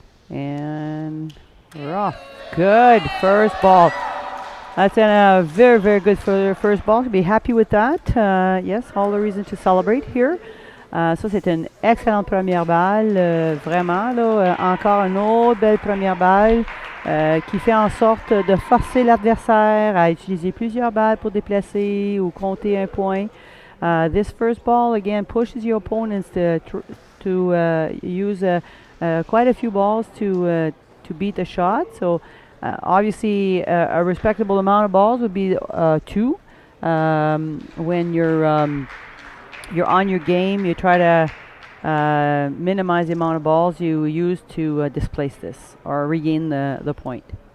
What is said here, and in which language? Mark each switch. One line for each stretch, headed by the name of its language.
English: And we're off. Good first ball. That's a very, very good first ball. To be happy with that. Yes, all the reason to celebrate here.
French: Ça, c'est une excellente première balle. Vraiment, là, encore une autre belle première balle qui fait en sorte de forcer l'adversaire à utiliser plusieurs balles pour déplacer ou compter un point.
English: This first ball, again, pushes your opponents to use quite a few balls to beat the shot. So obviously a respectable amount of balls would be 2. When you're on your game, you try to minimize the amount of balls you use to displace this or regain the point.